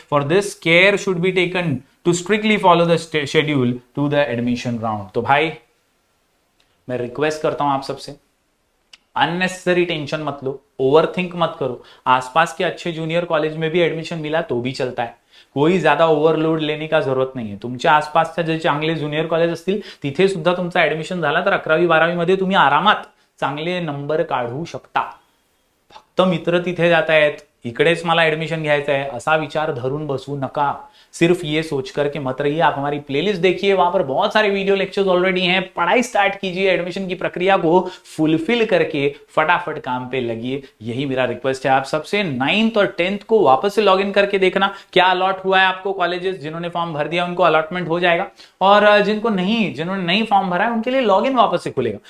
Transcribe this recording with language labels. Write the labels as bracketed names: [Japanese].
[English] For this care should be taken to strictly follow the schedule to the admission round. [Hindi] तो भाई मैं request करता हूं आप सबसे, अननेसेसरी टेंशन मत लो, ओवरथिंक मत करो। आसपास के अच्छे जूनियर कॉलेज में भी एडमिशन मिला तो भी चलता है, कोई ज्यादा ओव्हरलोड लेने का जरूरत [Marathi] नाहीये। तुमच्या आसपासच्या जे चांगले ज्युनियर कॉलेज असतील तिथे सुद्धा तुमचा ऍडमिशन झाला तर 11वी-12वी मध्ये तुम्ही आरामात चांगले नंबर काढू शकता। फक्त मित्र तिथे जात आहेत, इकडेच मला एडमिशन घ्यायचं है असा विचार धरून बसू नका। [Hindi] सिर्फ ये सोच करके मत रहिए। आप हमारी प्लेलिस्ट देखिए, वहां पर बहुत सारे वीडियो लेक्चर्स ऑलरेडी हैं। पढ़ाई स्टार्ट कीजिए, एडमिशन की प्रक्रिया को फुलफिल करके फटाफट काम पे लगिए। यही मेरा रिक्वेस्ट है आप सबसे। 9th और 10th को वापस से लॉग इन करके देखना क्या अलॉट हुआ है आपको। कॉलेजेस जिन्होंने फॉर्म भर दिया उनको अलॉटमेंट हो जाएगा, और जिन्होंने नहीं फॉर्म भरा है उनके लिए लॉग इन वापस से खुलेगा।